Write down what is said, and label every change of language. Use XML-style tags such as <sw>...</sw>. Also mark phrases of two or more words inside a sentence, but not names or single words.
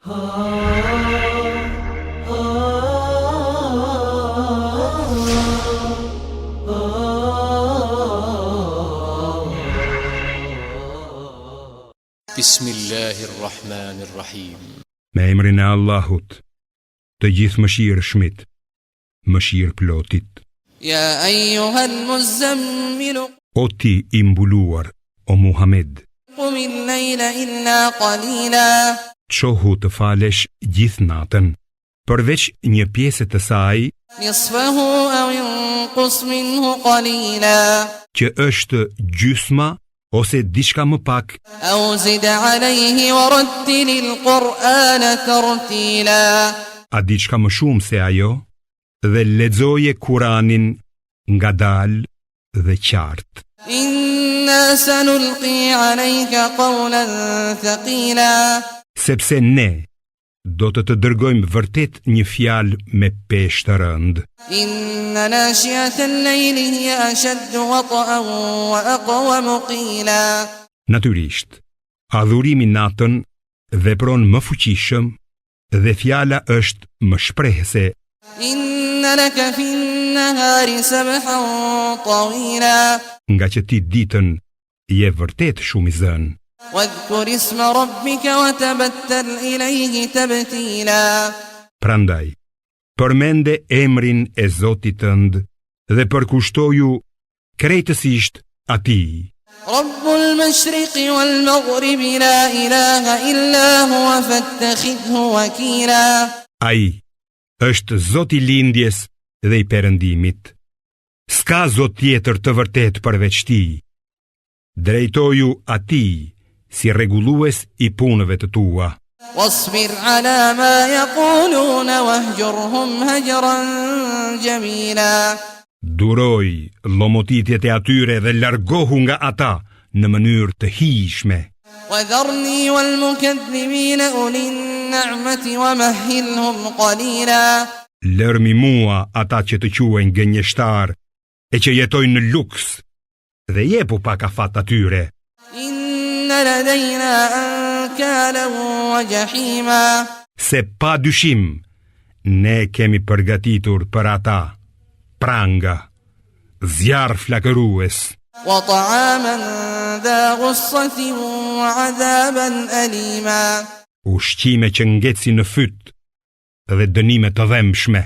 <ar>Bismillahirrahmanirrahim.</ar> <sq>Me emrin e Allahut, të gjithë mëshirshmit, mëshirë plotit.</sq> <ar>يا أيها المزمل,</ar> <sq>O ti i mbuluar, o Muhammed,</sq> <ar>قم الليل إلا قليلا,</ar> <sq>çohu të falesh gjithë natën, përveç një pjesë të saj,</sq> <ar>نصفه أو انقص منه قليلا,</ar> <sq>që është gjysma ose diçka më pak,</sq> <ar>أو زد عليه ورتل القرآن ترتيلا.</ar> <sq>a diçka më shumë se ajo, dhe lexoje Kur'anin ngadalë dhe qartë.</sq> <ar>إنا سنلقي عليك قولا ثقيلا,</ar> <sq>Sepse ne do të dërgojmë vërtet një fjalë me peshë të rëndë.</sq> <ar>إن ناشئة الليل هي أشد وطئا وأقوم قيلا.</ar> <sq>Natyrisht, adhurimi natën vepron më fuqishëm dhe fjala është më shprehëse.</sq> <ar>إن لك في النهار سبحا طويلا,</ar> <sq>Nga që ti ditën je vërtet shumë i zënë.</sq> <ar>واذكر اسم ربك وتبتل إليه تبتيلا.</ar> <sq>Prandaj, përmende emrin e Zotit tënd dhe përkushtoju krejtësisht atij.</sq> <ar>رب المشرق والمغرب لا إله إلا هو فاتخذه وكيلا.</ar> <sq>Ai është Zoti i lindjes dhe i perëndimit. S'ka Zot tjetër të vërtet përveç tij. Drejtoju atij si rregullues i punëve të tua.</sq> <ar>واصبر على ما يقولون واهجرهم هجرا جميلا.</ar> <sq>Duroj llomotitjet e atyre dhe largohu nga ata në mënyrë të hijshme.</sq> <ar>وذرني والمكذبين أولي النعمة ومهلهم قليلا.</ar> <sq>Lërmi mua ata që të quajnë gënjeshtar e që jetojnë në luks dhe jepu pak afat atyre.</sq> <ar>إن لدينا أنكالا وجحيما.</ar> <sq>Se pa dyshim ne kemi përgatitur për ata pranga, zjarr flakërues,</sq> <ar>وطعاما ذا غصة وعذابا أليما.</ar> <sq>ushqime që ngecin në fyt dhe dënime të dhëmshme.</sq>